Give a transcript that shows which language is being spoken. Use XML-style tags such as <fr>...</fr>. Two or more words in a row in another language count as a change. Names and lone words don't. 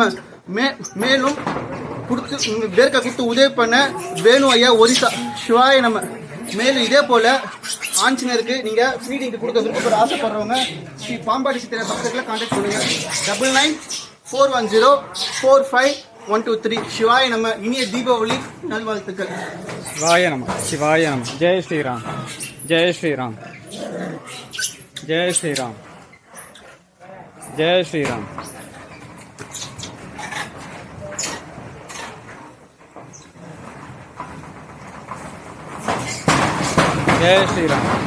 <ta>மேலும் வேர்க்கை கொடுத்து உதவி பண்ண வேணு ஐயா, ஒரிசா.</ta> <sa>शिवाय नमः.</sa> <ta>மேலும் இதே போல ஆஞ்சநேயருக்கு நீங்க ஃபீடிங் கொடுக்க விருப்பப்பட ஆசைப்படுறவங்க ஸ்ரீ பாம்பாடி சித்திரை பக்கத்துல கான்டாக்ட் பண்ணுங்க.</ta> <sa>9941045123. शिवाय नमः.</sa> <ta>இனிய தீபாவளி நல்வாழ்த்துக்கள்.</ta> <sa>शिवाय नमः। शिवाय नमः।</sa> <hi>जय श्री राम। जय श्री राम। जय श्री राम। जय श्री राम। जय श्री राम।</hi>